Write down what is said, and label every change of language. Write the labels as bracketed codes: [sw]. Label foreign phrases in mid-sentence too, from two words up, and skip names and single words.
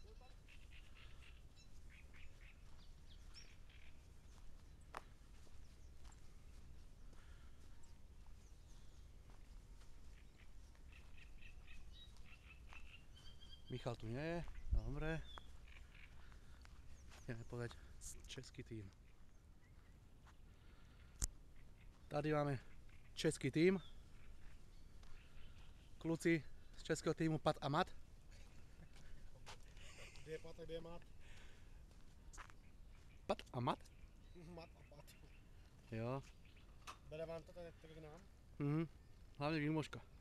[sk] Michal tu nie je, dobre. Ideme povedať český tím. [cs] Tady máme český tím. Kluci z českého týmu Pat a Mat. Kde je Pat a kde je Mat? Pat a Mat? Mat a Pat. Jo. Bere vám to tak k nám? [sk] Mhm. Hlavne výmožka.